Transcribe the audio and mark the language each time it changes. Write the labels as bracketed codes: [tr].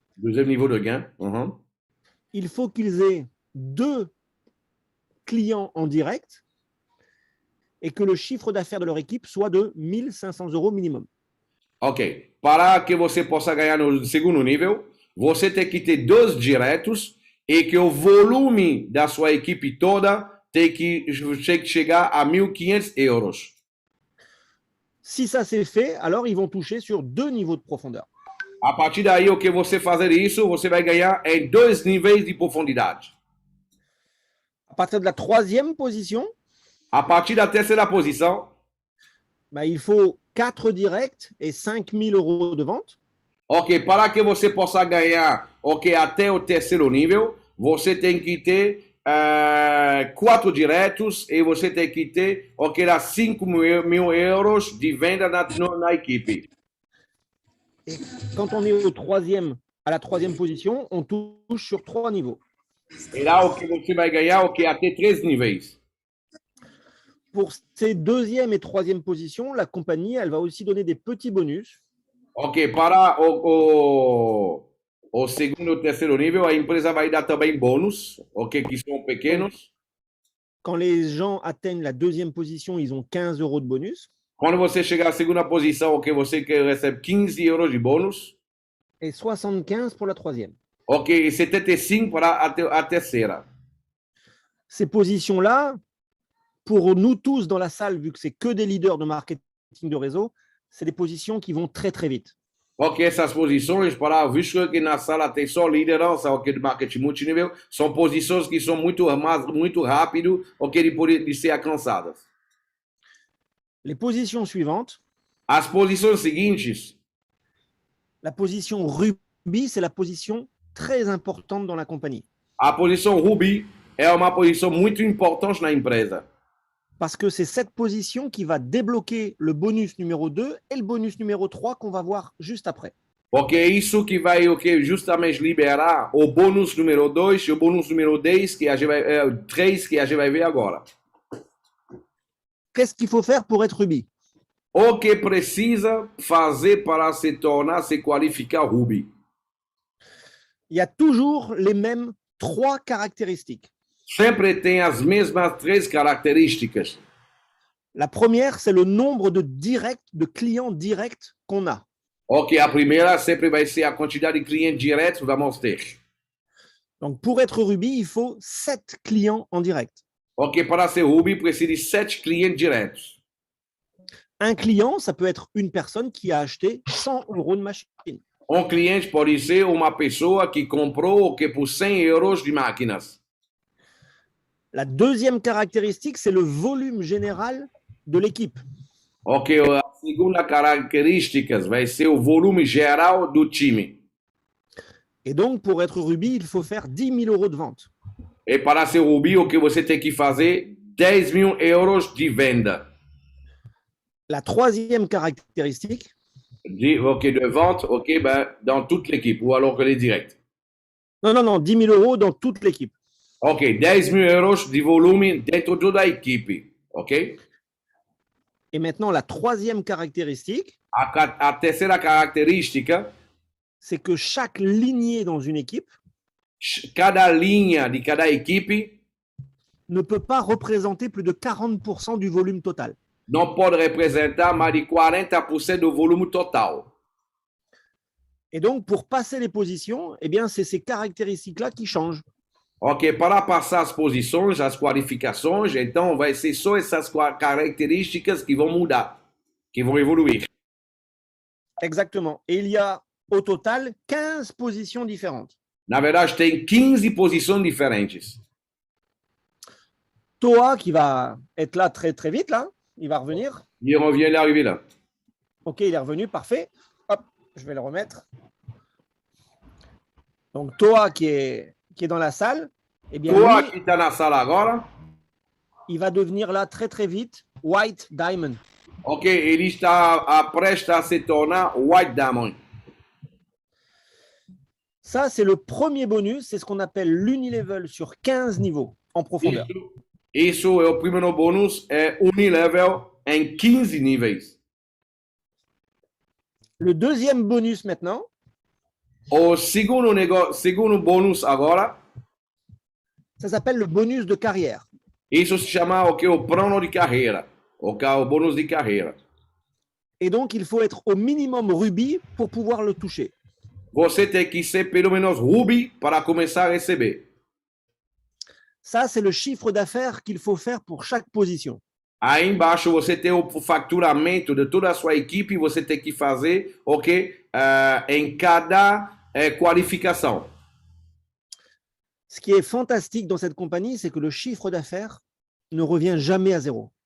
[fr] Deuxième niveau de gain. il faut qu'ils aient 2 clients en direct et que le chiffre d'affaires de leur équipe soit de 1500 euros minimum. Ok. [pt] Para que você possa ganhar no segundo nível, você tem que ter 2 diretos e que o volume da sua equipe toda tem que chegar a 1.500 euros. [fr] Si ça c'est fait, alors ils vont toucher sur 2 niveaux de profondeur. [pt] A partir daí, o que você fazer isso, você vai ganhar em 2 níveis de profundidade. [fr] À partir de la 3e position, [pt] a partir da terceira posição, [fr] il faut 4 directs et 5000 euros de vente. [pt] Ok, para que você possa ganhar, ok, até o terceiro nível, você tem que ter 4 diretos e você tem que ter, ok, 5.000 euros de venda na equipe. [fr] Et quand on est à la 3e position, on touche sur 3 niveaux. [pt] E lá o que você vai ganhar, ok, até 3 níveis. [fr] Pour ces 2e et 3e positions, la compagnie, elle va aussi donner des petits bonus. [pt] Ok, para o segundo e terceiro nível, a empresa vai dar também bônus, ok, que são pequenos. [fr] Quand les gens atteignent la 2e position, ils ont 15 euros de bonus. [pt] Quando você chegar à segunda posição, ok, você recebe 15 euros de bônus. [fr] Et 75 pour la 3e. [pt] Ok, e 75 para a terceira. [fr] Ces positions-là, pour nous tous dans la salle, vu que c'est que des leaders de marketing de réseau, c'est des positions qui vont très, très vite. [pt] Ok, essas posições, visto que na sala tem só liderança, ok, de marketing multinível, são posições que são muito rápido, ok, de ser alcançadas. [fr] Les positions suivantes. [pt] As posições seguintes. [fr] La position Ruby, c'est la position très importante dans la compagnie. [pt] A posição Ruby é uma posição muito importante na empresa. [fr] Parce que c'est cette position qui va débloquer le bonus numéro 2 et le bonus numéro 3 qu'on va voir juste après. [pt] Ok, isso que vai justamente liberar o bônus número 2 e o bônus número 10, que a gente vai, 3 que a gente vai ver agora. [fr] Qu'est-ce qu'il faut faire pour être Ruby? [pt] O que precisa fazer para se qualificar Ruby? [fr] Il y a toujours les mêmes 3 caractéristiques. [pt] Sempre tem as mesmas 3 características. [fr] La première, c'est le nombre de clients directs qu'on a. [pt] Ok, a primeira sempre vai ser a quantidade de clientes diretos que vamos ter. [fr] Donc, pour être Ruby, il faut 7 clients en direct. [pt] Ok, para ser Ruby, precisa de 7 clientes diretos. [fr] Un client, ça peut être une personne qui a acheté 100 euros de machine. [pt] Um cliente pode ser uma pessoa que comprou por 100 euros de máquinas. [fr] La deuxième caractéristique, c'est le volume général de l'équipe. [pt] Ok, a segunda caractéristica vai ser o volume geral do time. [fr] Et donc, pour être Ruby, il faut faire 10 000 euros de vente. [pt] E para ser Ruby, o que você tem que fazer 10.000 euros de venda. [fr] La troisième caractéristique, de vente, ok, dans toute l'équipe, ou alors que les directs. Non, 10 000 euros dans toute l'équipe. [pt] Ok, 10.000 euros de volume dentro de toda a equipe, ok? [fr] Et maintenant, la troisième caractéristique, [pt] a terceira característica, [fr] c'est que chaque lignée dans une équipe, [pt] cada linha de cada equipe, [fr] ne peut pas représenter plus de 40% du volume total. [pt] Não pode representar mais de 40% do volume total. [fr] Et donc, pour passer les positions, eh bien, c'est ces caractéristiques-là qui changent. [pt] Ok, para passar as posições, as qualificações, então vai ser só essas características que vão mudar, que vão evoluir. [fr] Exactement. Et il y a au total 15 positions différentes. [pt] Na verdade, tem 15 posições diferentes. [fr] Toa qui va être là très très vite, là, il va revenir. E on vient d'arriver là. Ok, il est revenu, parfait. Hop, je vais le remettre. Donc Toa qui est dans la salle, eh bien, Toa lui, [pt] que está na sala agora, [fr] il va devenir là très très vite White Diamond. [pt] ok, ele está prestes a se tornar White Diamond. [fr] Ça, c'est le premier bonus, c'est ce qu'on appelle l'unilevel sur 15 niveaux en profondeur. [pt] Isso é o primeiro bônus, é unilevel em 15 níveis. [fr] Le deuxième bonus maintenant, [pt] O segundo bônus agora, [fr] ça s'appelle le bonus de carrière. [pt] isso se chama o plano de carreira, o bônus de carreira. [fr] Et donc, il faut être au minimum rubis pour pouvoir le toucher. [pt] Você tem que ser pelo menos ruby para começar a receber. [fr] Ça, c'est le chiffre d'affaires qu'il faut faire pour chaque position. [pt] Aí embaixo você tem o faturamento de toda a sua equipe, você tem que fazer, em cada qualificação. [fr] Ce qui est fantastique dans cette compagnie, c'est que le chiffre d'affaires ne revient jamais à zéro.